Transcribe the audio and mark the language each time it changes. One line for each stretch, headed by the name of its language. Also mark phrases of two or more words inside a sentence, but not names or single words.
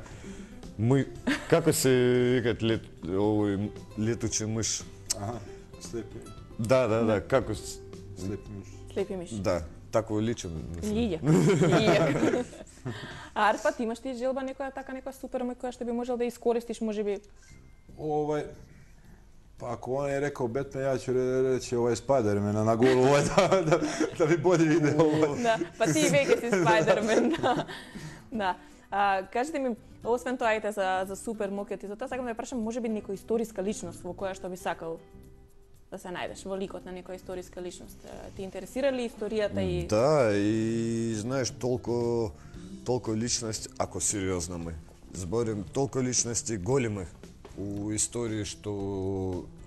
Macedonian: Како се викат овој летучи миш? Аха, слепи. Да, како... Слепи миш. Слепи миш. Да, тако личен. Лиѓе. А Арпа, ти имаш ти желба некоја супер моќ која што би можел да искористиш, може би?
Serbian: Pa ako on je rekao Batman, ja ću reći Spider-mana na golu, da bi bolje ide.
Macedonian: Да, па ти веќе си Spider-Man, да. Кажете ми, освен тоа ајте за супер моќот и за тоа сакам да ја прашам, може би некоја историска личност во која што би сакал да се најдеш во ликот на некоја историска личност. Ти интересира ли историјата и... Да, и знаеш, толку личности, ако сериозно ме зборим, толку личности големи у истории, што...